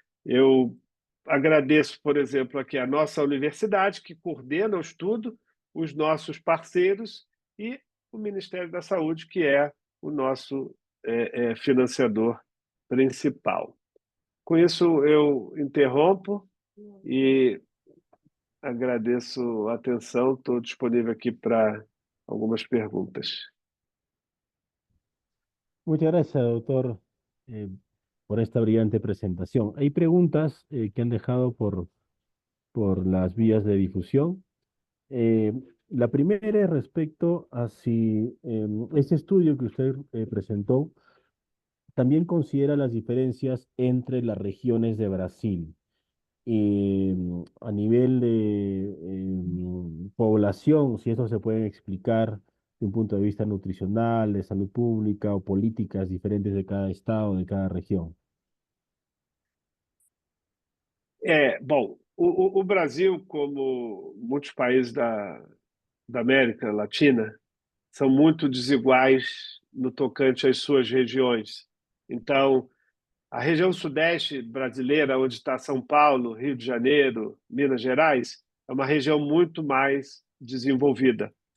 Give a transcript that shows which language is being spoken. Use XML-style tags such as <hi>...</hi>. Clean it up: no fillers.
<pt>Eu agradeço, por exemplo, aqui a nossa universidade, que coordena o estudo, os nossos parceiros e o Ministério da Saúde, que é o nosso financiador principal. Com isso, eu interrompo e agradeço a atenção. Estou disponível aqui para algumas perguntas.</pt> <es>Muchas gracias, doctor, eh, por esta brillante presentación. Hay preguntas que han dejado por las vías de difusión. Eh, la primera es respecto a si ese estudio que usted presentó también considera las diferencias entre las regiones de Brasil. A nivel de población, si eso se pueden explicar de un punto de vista nutricional, de salud pública o políticas diferentes de cada estado, de cada região.</es> <pt>Bom, o Brasil, como muitos países da América Latina, são muito desiguais no tocante às suas regiões. Então, a região sudeste brasileira, onde está São Paulo, Rio de Janeiro, Minas Gerais, é uma região muito mais desenvolvida.</pt>